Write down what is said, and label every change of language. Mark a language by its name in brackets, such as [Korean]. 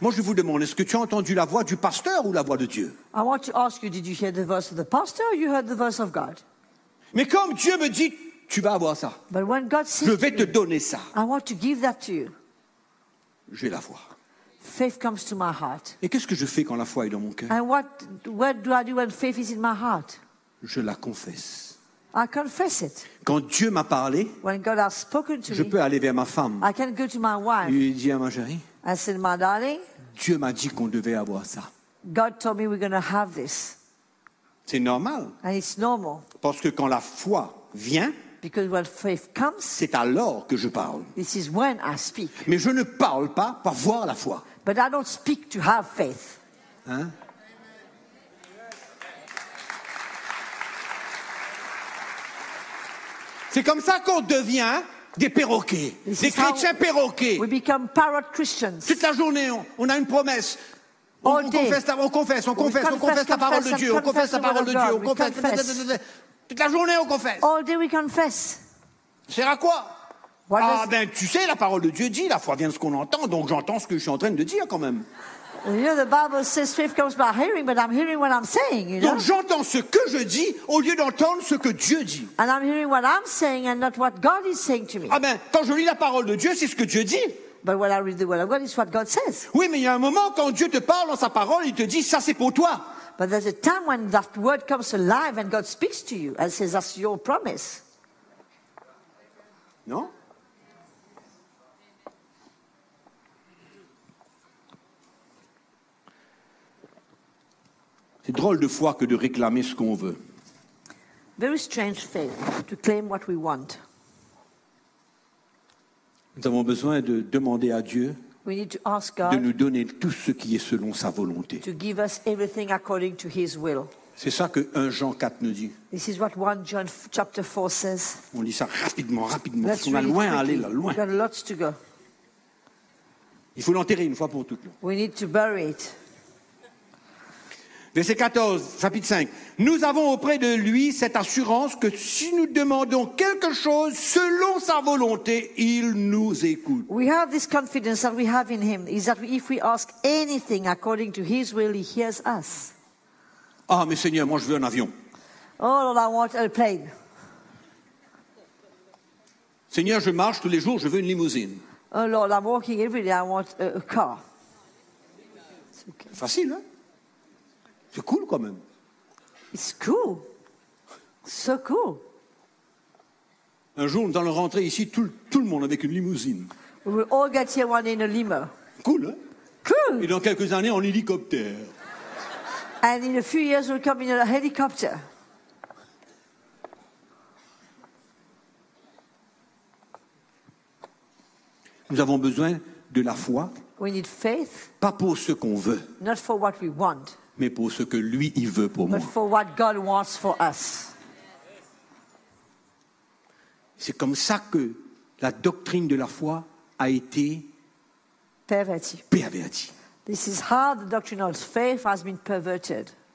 [French] Moi je vous demande, est-ce que tu as entendu la voix du pasteur ou la voix de Dieu? [English] I want to ask you, did you hear the voice of the pastor or you heard the voice of God? [French] Mais comme Dieu me dit, tu vas avoir ça. [English] But when God says, [French] je vais te donner ça. [English] I want to give that to you. [French] J'ai la foi. [English] Faith comes to my heart. [French] Et qu'est-ce que je fais quand la foi est dans mon cœur? [English] And what do I do when faith is in my heart? [French] Je la confesse. [English] I confess it. [French] Quand Dieu m'a parlé, [English] when God has spoken to [French] je [English] me, [French] peux aller vers ma femme. [English] I can go to my wife. [French] Et lui dire à ma chérie. [English] I said, my darling. [French] Dieu m'a dit qu'on devait avoir ça. [English] God told me we're going to have this. [French] C'est normal. [English] And it's normal. [French] Parce que quand la foi vient, [English] Because when faith comes, [French] c'est alors que je parle. [English] This is when I speak. [French] Mais je ne parle pas pour voir la foi. [English] But I don't speak to have faith. Hein? [French] C'est comme ça qu'on devient des perroquets, this des chrétiens perroquets. [English] We become parrot Christians. [French] Toute la journée, on a une promesse. On confesse la parole de Dieu. [English] All day we confess. [French] Sert à quoi? Tu sais, la parole de Dieu dit, la foi vient de ce qu'on entend, donc j'entends ce que je suis en train de dire quand même. [English] You know, the Bible says faith comes by hearing, but I'm hearing what I'm saying. You know? [French] Donc j'entends ce que je dis au lieu d'entendre ce que Dieu dit. [English] And I'm hearing what I'm saying and not what God is saying to me. [French] Ah ben, quand je lis la parole de Dieu, c'est ce que Dieu dit. [English] But when I read the word of God, it's what God says. [French] Oui, mais il y a un moment quand Dieu te parle dans sa parole, il te dit ça c'est pour toi. [English] But there's a time when that word comes alive and God speaks to you and says that's your promise. [French] Non? C'est drôle de foi que de réclamer ce qu'on veut. [English] Very strange thing to claim what we want. [French] Nous avons besoin de demander à Dieu [English] we need to ask God [French] de nous donner tout ce qui est selon sa volonté. [English] To give us everything according to his will. [French] C'est ça que 1 Jean 4 nous dit. [English] This is what 1 John chapter 4 says. [French] On lit ça rapidement. [English] Let's [French] on a loin à aller là, loin. [English] We've got lots to go. [French] Il faut l'enterrer une fois pour toutes. [English] We need to bury it. [French] Verset 14, chapitre 5. Nous avons auprès de lui cette assurance que si nous demandons quelque chose selon sa volonté, il nous écoute. [English] We have this confidence that we have in him is that if we ask anything according to his will, he hears us. [French] Ah, mais Seigneur, moi je veux un avion. [English] Oh Lord, I want a plane. [French] Seigneur, je marche tous les jours, je veux une limousine. [English] Oh Lord, I'm walking every day, I want a car. It's [French] okay. Facile, hein? C'est cool quand même. [English] It's cool. So cool. [French] Un jour, nous allons rentrer ici, tout le monde avec une limousine. [English] We will all get here one in a limo. [French] Cool, hein? [English] Cool. [French] Et dans quelques années, en hélicoptère. [English] And in a few years, we'll come in a helicopter. [French] Nous avons besoin de la foi. [English] We need faith. [French] Pas pour ce qu'on veut. [English] Not for what we want. [French] Mais pour ce que lui, il veut pour [English] but [French] moi. [English] For what God wants for us. [French] C'est comme ça que la doctrine de la foi a été pervertie. [English] This is how the doctrine of faith has been perverted.